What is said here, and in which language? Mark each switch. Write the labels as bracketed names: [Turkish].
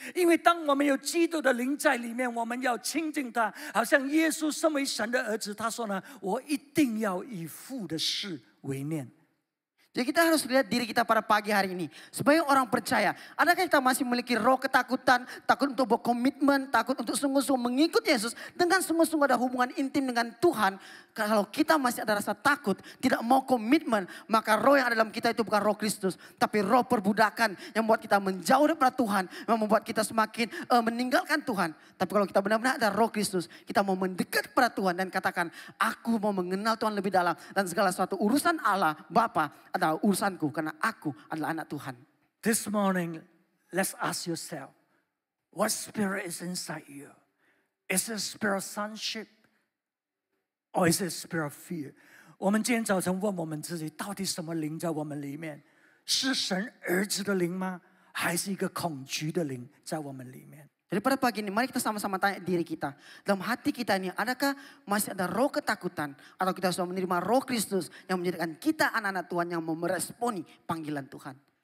[Chinese] 因为当我们有基督的灵在里面，我们要亲近他，好像耶稣身为神的儿子，他说呢，我一定要以父的事为念。 [Indonesian] Jadi kita harus lihat diri kita pada pagi hari ini. Sebagai orang percaya, adakah kita masih memiliki roh ketakutan, takut untuk berkomitmen, takut untuk sungguh-sungguh mengikut Yesus, dengan sungguh-sungguh ada hubungan intim dengan Tuhan. Kalau kita masih ada rasa takut, tidak mau komitmen, maka roh yang ada dalam kita itu bukan roh Kristus, tapi roh perbudakan yang membuat kita menjauh daripada Tuhan, yang membuat kita semakin meninggalkan Tuhan. Tapi kalau kita benar-benar ada roh Kristus, kita mau mendekat kepada Tuhan dan katakan, aku mau mengenal Tuhan lebih dalam, dan segala sesuatu urusan Allah, Bapa adalah urusanku karena aku adalah anak Tuhan. [English] This morning, let's ask yourself, what spirit is inside you? Is it a spirit of sonship? Or is it a spirit of fear? [Chinese] 我们今天早晨问我们自己，到底什么灵在我们里面？是神儿子的灵吗？还是一个恐惧的灵在我们里面？ [Indonesian] Jadi pada pagi ini mari kita sama-sama tanya diri kita. Dalam hati kita ini adakah masih ada roh ketakutan? Atau kita sudah menerima roh Kristus yang menjadikan kita anak-anak Tuhan yang mau meresponi panggilan Tuhan.